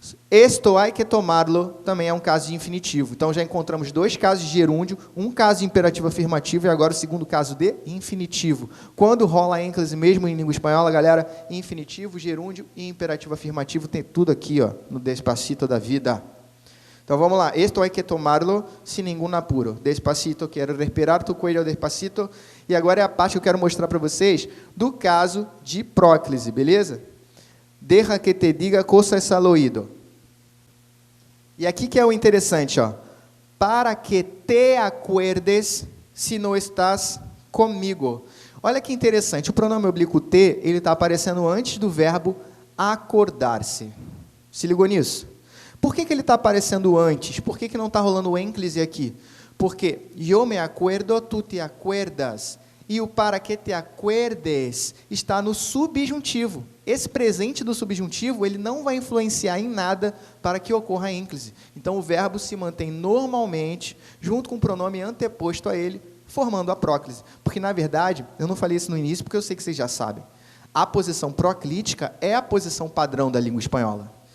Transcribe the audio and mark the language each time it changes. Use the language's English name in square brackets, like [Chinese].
[Portuguese] Esto hay que tomarlo também é um caso de infinitivo. Então, já encontramos dois casos de gerúndio, um caso de imperativo afirmativo e agora o segundo caso de infinitivo. Quando rola ênclise mesmo em língua espanhola, galera, infinitivo, gerúndio e imperativo afirmativo, tem tudo aqui, ó, no Despacito da vida. Então, vamos lá. [Spanish] Esto hay que tomarlo sin ningún apuro. Despacito, quero respirar tu cuello despacito. [Portuguese] E agora é a parte que eu quero mostrar para vocês do caso de próclise, beleza? [Spanish] Deja que te diga cosas al oído. [Portuguese] E aqui que é o interessante, ó. [Spanish] Para que te acuerdes si no estás comigo. [Portuguese] Olha que interessante. O pronome oblíquo te, ele está aparecendo antes do verbo acordar-se. Se ligou nisso? Por que ele está aparecendo antes? Por que não está rolando o ênclise aqui? Porque eu me acuerdo, tu te acuerdas. E o para que te acuerdes está no subjuntivo. Esse presente do subjuntivo, ele não vai influenciar em nada para que ocorra a ênclise. Então, o verbo se mantém normalmente, junto com o pronome anteposto a ele, formando a próclise. Porque, na verdade, eu não falei isso no início, porque eu sei que vocês já sabem. A posição proclítica é a posição padrão da língua espanhola.